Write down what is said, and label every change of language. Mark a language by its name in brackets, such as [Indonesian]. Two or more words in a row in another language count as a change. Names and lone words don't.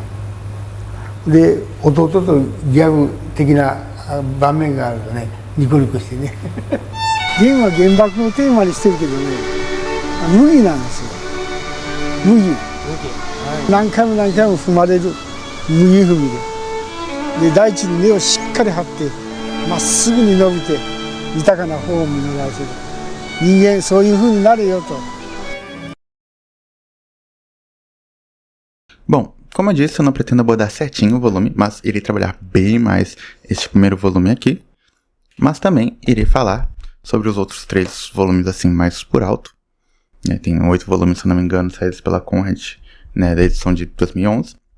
[Japanese] で弟とギャグ的な場面があるとねニコニコしてね。ゲンは原爆をテーマにしてるけどね、 麦なんですよ。麦。何回も何回も踏まれる麦踏みで。で、大地に根をしっかり張って、まっすぐに伸びて、豊かな方を実らせる。人間、そういう風になれよと。 [Portuguese] Bom, como eu disse, eu não pretendo abordar certinho o volume, mas irei trabalhar bem mais este primeiro volume aqui. Mas também irei falar sobre os outros 3 volumes assim mais por alto. Tem 8 volumes, se não me engano, saídos pela Conrad, né, da edição de 2011.